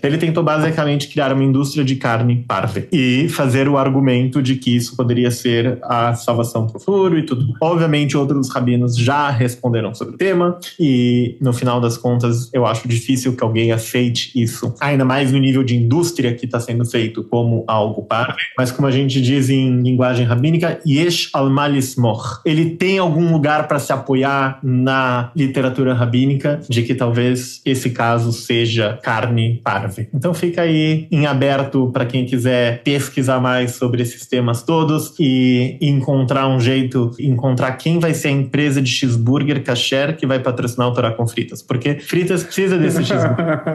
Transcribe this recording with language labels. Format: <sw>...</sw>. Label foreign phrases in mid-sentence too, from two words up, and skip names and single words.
<pt>Ele tentou basicamente criar uma indústria de carne parve e fazer o argumento de que isso poderia ser a salvação para o futuro e tudo. Obviamente, outros rabinos já responderam sobre o tema e, no final das contas, eu acho difícil que alguém aceite isso visto, ainda mais no nível de indústria que está sendo feito, como algo parve, mas como a gente diz em linguagem rabínica,</pt> <he>יש על מה לסמוך.</he> <pt>Ele tem algum lugar para se apoiar na literatura rabínica de que talvez esse caso seja carne parve. Então fica aí em aberto para quem quiser pesquisar mais sobre esses temas todos e encontrar um jeito, encontrar quem vai ser a empresa de cheeseburger kasher que vai patrocinar o Torá com Fritas, porque Fritas precisa desse cheeseburger.</pt>